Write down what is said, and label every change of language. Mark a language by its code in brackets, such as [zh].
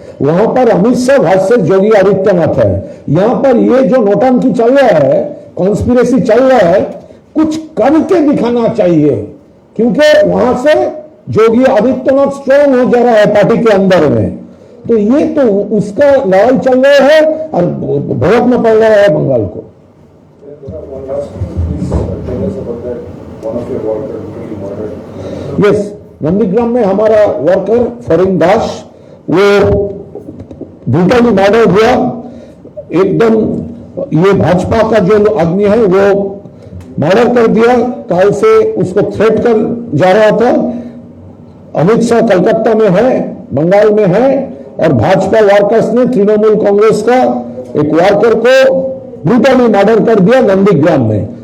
[hi] वहां पर अमित शाह वर्सेस योगी आदित्यनाथ है। यहाँ पर ये जो नोटंकी चल रहा है, कॉन्स्पिरेसी चल रहा है, कुछ करके दिखाना चाहिए, क्योंकि वहां से योगी आदित्यनाथ स्ट्रॉन्ग हो जा रहा है पार्टी के अंदर में। तो ये तो उसका लड़ाई चल रहा है और भुगतना पड़ रहा है बंगाल को। [en] One last please tell us about that one of your workers really murdered. [hi] Yes, Nandigram में हमारा वर्कर फरीन दास वो ब्रूटली मर्डर हुआ। एकदम ये भाजपा का जो आदमी है वो मर्डर कर दिया। कल से उसको थ्रेट कर जा रहा था। अमित शाह कलकत्ता में है, बंगाल में है, और भाजपा वर्कर्स ने तृणमूल कांग्रेस का एक वर्कर को ब्रूटली मर्डर कर दिया नंदीग्राम में।